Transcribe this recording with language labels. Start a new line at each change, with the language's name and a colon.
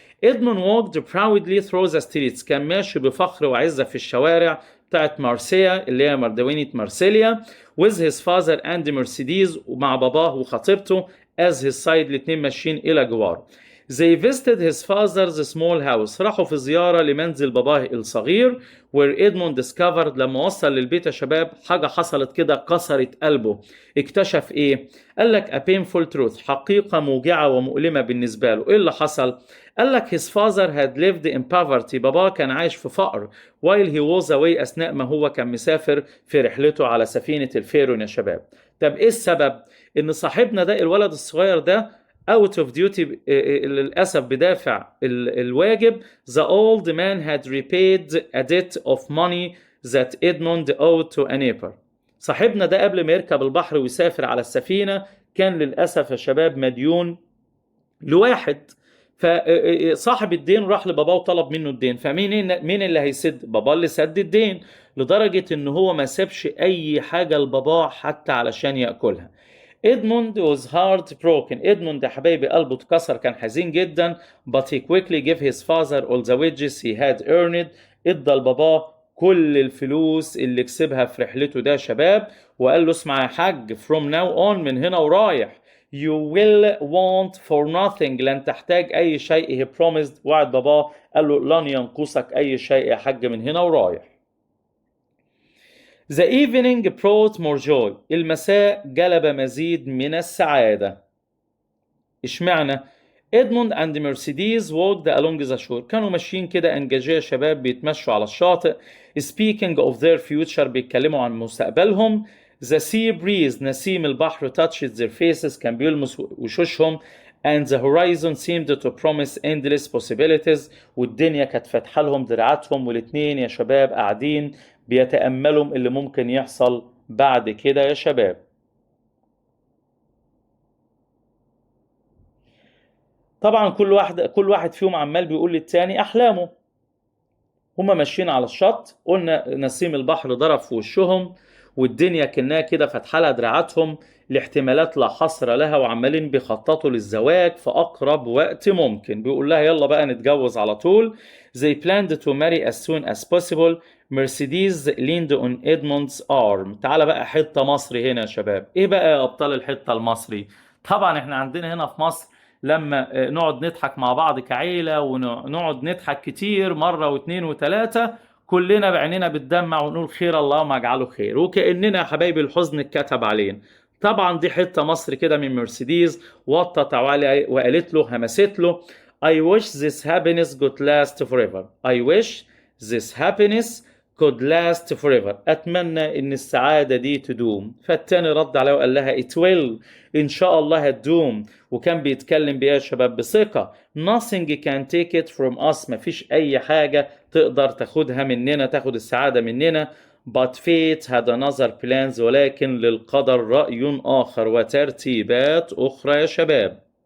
English: Edmund walked proudly through the streets.
Arabic: كان ماشي بفخر وعزة في الشوارع بتاعت مارسيا اللي هي مدينة مارسيليا with his father and Mercedes، ومع باباه وخطيبته as his side، الاتنين ماشيين إلى جوار.
English: They visited his father's small house.
Arabic: راحوا في زيارة لمنزل باباه الصغير. where Edmund discovered، لما وصل للبيت يا شباب حاجة حصلت كده كسرت قلبه. اكتشف ايه؟ قال لك a painful truth، حقيقة موجعة ومؤلمة بالنسبة له. ايه اللي حصل؟ قال لك his father had lived in poverty. باباه كان عايش في فقر while he was away، أثناء ما هو كان مسافر في رحلته على سفينة الفيرون يا شباب.
English: طب ايه السبب؟ ان صاحبنا ده الولد الصغير ده out of duty، للأسف بدافع الواجب، the old man had repaid a debt of money that Edmund owed to a neighbor.
Arabic: صاحبنا ده قبل ما يركب البحر ويسافر على السفينة كان للأسف يا شباب مديون لواحد، فصاحب الدين راح لباباه وطلب منه الدين. مين اللي هيسد؟ باباه اللي سد الدين، لدرجة ان هو ما سابش اي حاجة لباباه حتى علشان يأكلها.
English: Edmund was heartbroken.
Arabic: Edmund يا حبايبي قلبه اتكسر، كان حزين جدا.
English: but he quickly gave his father all the wages he had earned.
Arabic: ادى لباباه كل الفلوس اللي كسبها في رحلته ده يا شباب، وقال له اسمع يا حاج from now on، من هنا ورايح you will want for nothing، لن تحتاج أي شيء. he promised، وعد باباه قال له لن ينقصك أي شيء يا حاج من هنا ورايح.
English: The evening brought more joy.
Arabic: المساء جلب مزيد من السعادة.
English: اشمعنى؟ Edmund and Mercedes walked along the shore.
Arabic: كانوا ماشيين كده انجاجية شباب بيتمشوا على الشاطئ.
English: Speaking of their future، بيتكلموا عن مستقبلهم. The sea breeze، نسيم البحر، touched their faces، كان بيلمس وشوشهم.
Arabic: And the horizon seemed to promise endless possibilities، والدنيا كانت فاتحة لهم دراعاتهم، والاتنين يا شباب قاعدين بيتأملوا اللي ممكن يحصل بعد كده يا شباب. طبعا كل واحد فيهم عمال بيقول للتاني أحلامه. هما ماشيين على الشط، قلنا نسيم البحر ضرب في وشهم، والدنيا كأنها كده فاتحة لها دراعاتهم لاحتمالات لا حصر لها، وعمالين بيخططوا للزواج في أقرب وقت ممكن. بيقول لها يلا بقى نتجوز على طول.
English: They planned to marry as soon as possible. Mercedes leaned on Edmund's arm.
Arabic: تعال بقى حتة مصري هنا يا شباب. ايه بقى يا أبطال الحتة المصري؟ طبعا احنا عندنا هنا في مصر لما نقعد نضحك مع بعض كعيلة ونقعد نضحك كتير مرة واثنين وثلاثة، كلنا بعيننا بتدمع ونقول خير اللهم اجعله خير، وكأننا يا حبايبي الحزن اتكتب علينا. طبعا دي حتة مصر كده من مرسيدس، وطت عليه وقالت له، همست له I wish this happiness could last forever.
English: I wish this happiness could last forever.
Arabic: أتمنى إن السعادة دي تدوم. فالتاني رد عليه وقال لها it will، إن شاء الله هتدوم. وكان بيتكلم بيها يا شباب بثقة. nothing can take it from us، مفيش أي حاجة تقدر تاخدها مننا، تاخد السعادة مننا. but fate had another plans، ولكن للقدر رأي آخر وترتيبات أخرى يا شباب.